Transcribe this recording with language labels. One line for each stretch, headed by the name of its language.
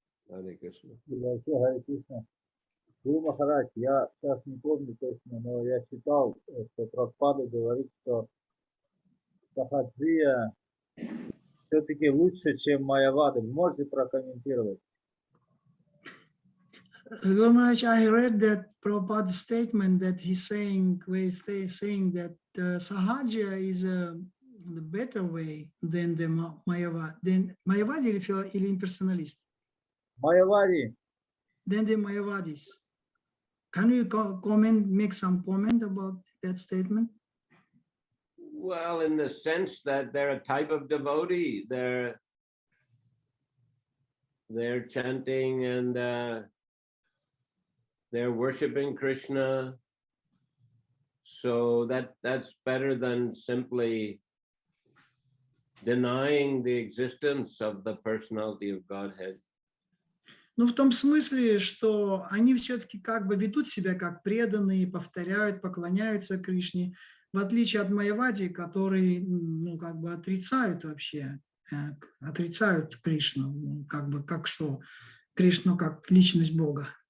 Sanskrit: Hare Krishna. Харе Кришна.
Russian: Гуру Махарадж, я сейчас не помню точно, но я читал, что Прабхупада говорит, что Сахаджия все-таки лучше, чем Майявада. Вы можете прокомментировать?
English: Guru Maharaj, I read that Prabhupada's statement that he's saying, where he's saying that Sahaja is the better way than the Mayavadi. Then Mayavadi
Russian: или
English: impersonalist?
Russian: Майявади.
English: Then the Mayavadis. Can you make some comment about that statement? Well, in the sense that they're a type of devotee, they're chanting and they're worshiping Krishna. So that's better than simply denying the existence of the personality of Godhead.
Russian: Ну, в том смысле, что они все-таки как бы ведут себя как преданные, повторяют, поклоняются Кришне, в отличие от Майявади, которые, как бы отрицают вообще, отрицают Кришну, как бы как что, Кришну как личность Бога.